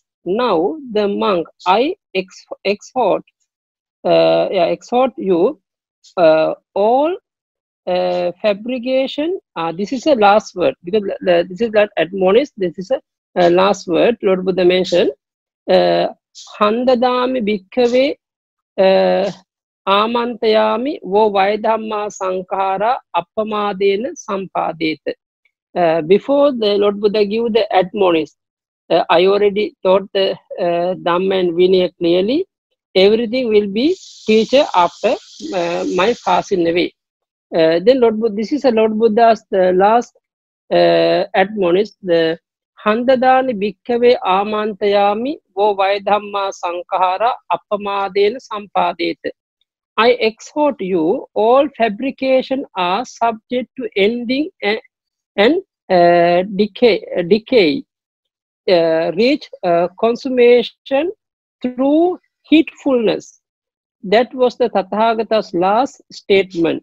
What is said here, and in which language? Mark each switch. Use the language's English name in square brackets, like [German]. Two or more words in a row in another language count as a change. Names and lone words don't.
[English] Now the monk, I exhort you all fabrication. This is a last word because this is not admonish. This is a last word. Lord Buddha mentioned [Pali] Handadami bhikkhave Amantayami vo vaidhamma sankara appamadena sampadeta. [English] Before the Lord Buddha give the admonish, I already taught the Dhamma and Vinaya clearly. Everything will be teacher after my passing away. Then Lord Buddha, this is a Lord Buddha's the last admonish. [Pali] The Handadani bhikkhave amantayami vo vaidhamma sankara appamadena sampadeta. [English] I exhort you, all fabrication are subject to ending and decay. Reach consummation through heedfulness. That was the Tathagata's last statement.